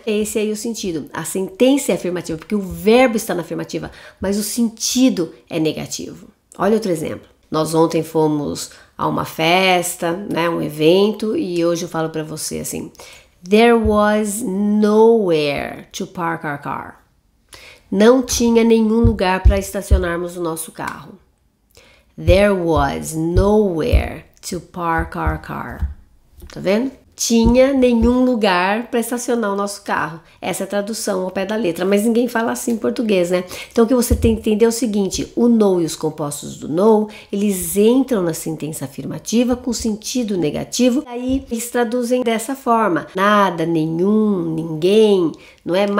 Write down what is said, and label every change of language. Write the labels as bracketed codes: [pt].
[pt] Esse aí é o sentido. A sentença é afirmativa porque o verbo está na afirmativa, mas o sentido é negativo. Olha outro exemplo. Nós ontem fomos a uma festa, né, um evento, e hoje eu falo para você assim: [en] There was nowhere to park our car. [pt] Não tinha nenhum lugar para estacionarmos o nosso carro. [en] There was nowhere to park our car. [pt] Tá vendo? Tinha nenhum lugar para estacionar o nosso carro. Essa é a tradução ao pé da letra, mas ninguém fala assim em português, né? Então o que você tem que entender é o seguinte: o no e os compostos do no, eles entram na sentença afirmativa com sentido negativo, e aí eles traduzem dessa forma: nada, nenhum, ninguém, não é?